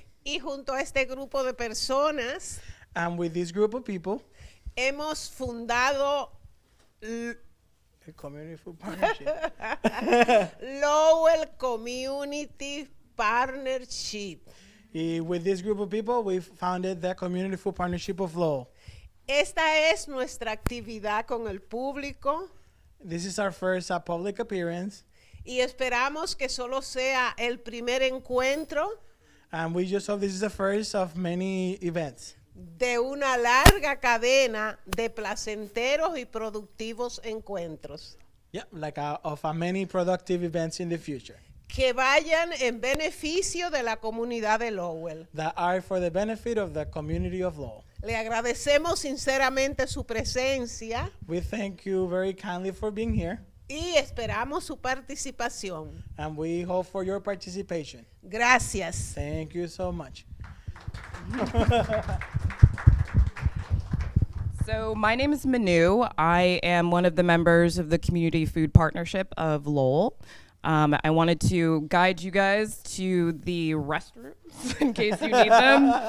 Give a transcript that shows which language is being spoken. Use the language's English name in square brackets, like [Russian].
[Spanish] y junto a este grupo de personas [English] and with this group of people, [Spanish] hemos fundado [English] the Community Food Partnership, Lowell Community Partnership. with this group of people, we founded the Community Food Partnership of Lowell. [Spanish] Esta es nuestra actividad con el público [English] This is our first public appearance, [Spanish] y esperamos que solo sea el primer encuentro [English] and we just hope this is the first of many events [Spanish] de una larga cadena de placenteros y productivos encuentros [English] of many productive events in the future [Spanish] que vayan en beneficio de la comunidad de Lowell. [English] that are for the benefit of the community of Lowell. [Spanish] Le agradecemos sinceramente su presencia [English] We thank you very kindly for being here, [Spanish] y esperamos su participación. [English] and we hope for your participation. [Spanish] Gracias. [English] Thank you so much. So my name is Manu. I am one of the members of the Community Food Partnership of Lowell. I wanted to guide you guys to the restrooms in case you need them.